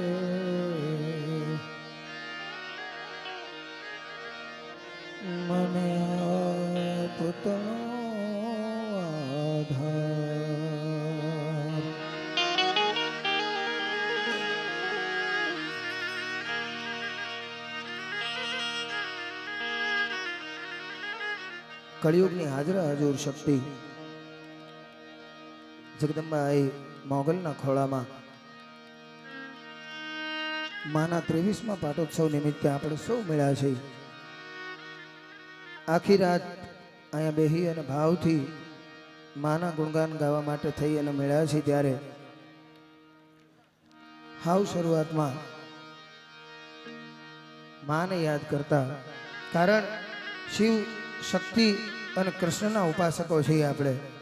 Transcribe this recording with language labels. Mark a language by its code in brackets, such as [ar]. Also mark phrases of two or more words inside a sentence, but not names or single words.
[gu] મને આપતનો આધાર કળિયુગની હાજરા હજૂર શક્તિ જગદંબા આઈ મોગલના ખોળામાં માના 23મા પાટોત્સવ નિમિત્તે આપણે સૌ મળ્યા છે। આખી રાત અહીંયા બેહી અને ભાવથી માના ગુણગાન ગાવા માટે થઈ અને મળ્યા છે ત્યારે હાવ શરૂઆતમાં માને યાદ કરતા, કારણ શિવ શક્તિ અને કૃષ્ણના ઉપાસકો છીએ આપણે।